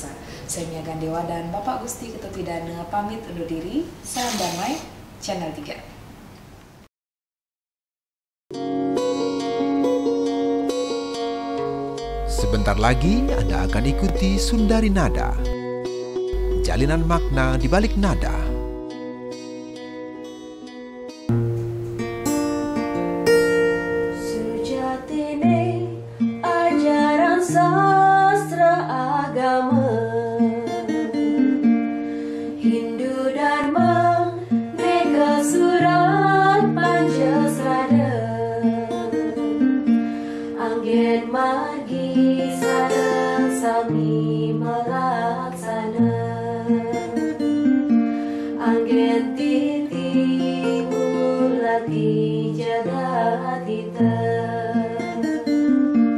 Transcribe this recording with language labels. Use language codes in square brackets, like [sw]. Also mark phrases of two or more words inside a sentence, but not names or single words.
[id] Saya Mia Gandewa dan Bapak Gusti Ketut Widana pamit undur diri. Salam damai, Channel 3. Sebentar lagi Anda akan ikuti Sundari Nada, jalinan makna di balik nada. [ban] Sejatine ajaran sastra agama Hindu Dharma Mega Surat Pancasrada Anggen margi sareng sami melaksana Anggen titi mulati jagat kita